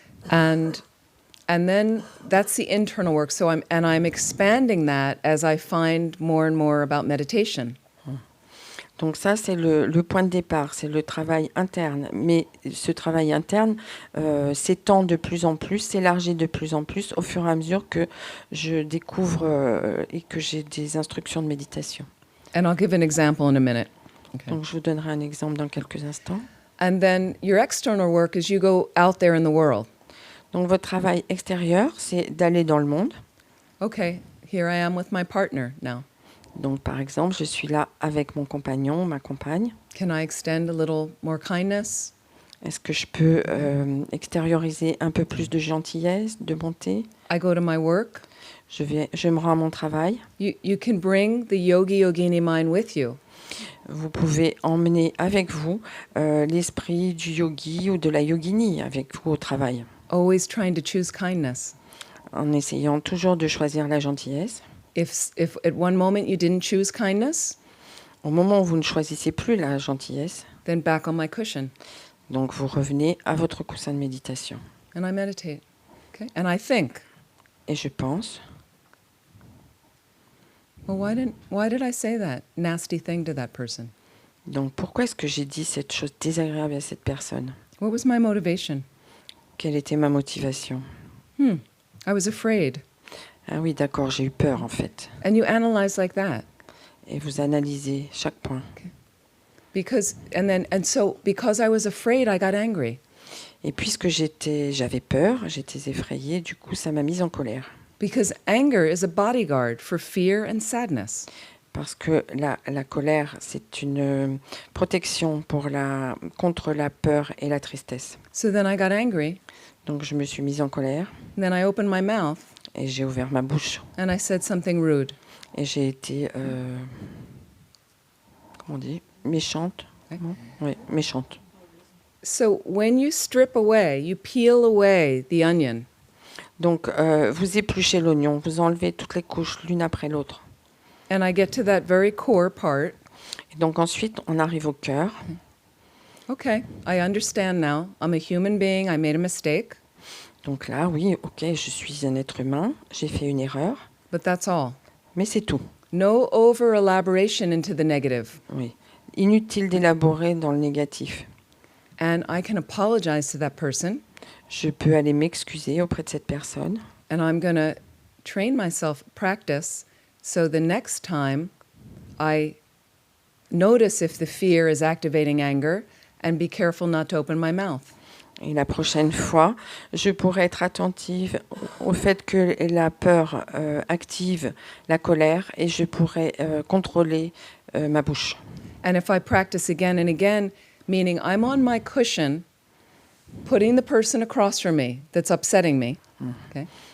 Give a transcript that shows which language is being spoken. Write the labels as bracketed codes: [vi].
[en] And then that's the internal work. So I'm expanding that as I find more and more about meditation. [fr] Donc ça, c'est le point de départ, c'est le travail interne. Mais ce travail interne s'étend de plus en plus, s'élargit de plus en plus au fur et à mesure que je découvre et que j'ai des instructions de méditation. [en] And I'll give an example in a minute. Okay. [fr] Donc je vous donnerai un exemple dans quelques instants. [en] And then your external work is you go out there in the world. [fr] Donc votre travail extérieur, c'est d'aller dans le monde. [en] Okay, here I am with my partner now. [fr] Donc par exemple, je suis là avec mon compagnon, ma compagne. [en] Can I extend a little more kindness? [fr] Est-ce que je peux extérioriser un peu plus de gentillesse, de bonté? [en] I go to my work. [fr] Je me rends à mon travail. [en] You can bring the yogi yogini mind with you. [fr] Vous pouvez emmener avec vous l'esprit du yogi ou de la yogini avec vous au travail. [en] Always trying to choose kindness. [fr] en essayant toujours de choisir la gentillesse. [en] If at one moment you didn't choose kindness, [fr] Au moment où vous ne choisissez plus la gentillesse, [en] then back on my cushion [fr] donc vous revenez à votre coussin de méditation. [en] and I meditate. Okay? And I think, [fr] Et je pense, [en] well, why did I say that nasty thing to that person? [fr] donc pourquoi est-ce que j'ai dit cette chose désagréable à cette personne? [en] What was my motivation? [fr] Quelle était ma motivation? [en] I was afraid. [fr] Ah oui, d'accord, j'ai eu peur en fait. [en] And you analyze like that. [fr] Et vous analysez chaque point. [en] Because I was afraid, I got angry. [fr] Et puisque j'avais peur, j'étais effrayée, du coup ça m'a mise en colère. [en] Because anger is a bodyguard for fear and sadness. [fr] Parce que la colère, c'est une protection contre la peur et la tristesse. [en] So then I got angry, [fr] Donc je me suis mise en colère [en] and then I opened my mouth [fr] et j'ai ouvert ma bouche. [en] and I said something rude. [fr] Et j'ai été, comment on dit, méchante. Non? Oui, méchante. [en] So when you strip away, you peel away the onion, [fr] Donc vous épluchez l'oignon, vous enlevez toutes les couches l'une après l'autre. [en] and I get to that very core part. [fr] Et donc ensuite, on arrive au cœur. [en] Okay, I understand now. I'm a human being. I made a mistake, [fr] Donc là, oui, ok, je suis un être humain, j'ai fait une erreur, [en] but that's all. [fr] mais c'est tout. [en] No over-elaboration into the negative. [fr] Oui. Inutile d'élaborer dans le négatif. [en] And I can apologize to that person, [fr] Je peux aller m'excuser auprès de cette personne. [en] and I'm going to train myself, practice, so the next time I notice if the fear is activating anger and be careful not to open my mouth. [fr] Et la prochaine fois, je pourrai être attentive au fait que la peur active la colère et je pourrai contrôler ma bouche. [en] And if I practice again and again, meaning I'm on my cushion, putting the person across from me that's upsetting me, okay?